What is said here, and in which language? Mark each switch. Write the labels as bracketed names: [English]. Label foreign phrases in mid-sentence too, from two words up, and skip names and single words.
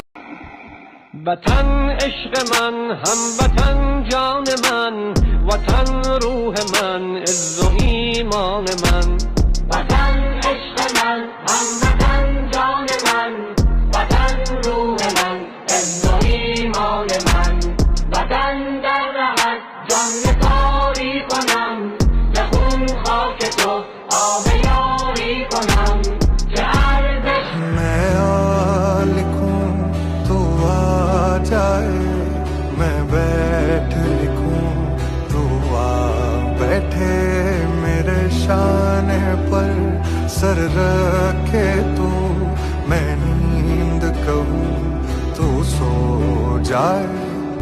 [Persian] وطن عشق من، هم وطن جان من، وطن روح من، عز و ایمان من. وطن عشق من، هم وطن جان من، وطن روح من، عز و ایمان من. वतन در رهت جان کاری کنم، به خون خاک تو آب یاری کنم که ارزش [Urdu] میں آ لکھوں تو آ جائے، میں بیٹھ لکھوں تو آ بیٹھے، میرے شانے پر سر رکھے تو، میں نیند کہوں تو سو جائے.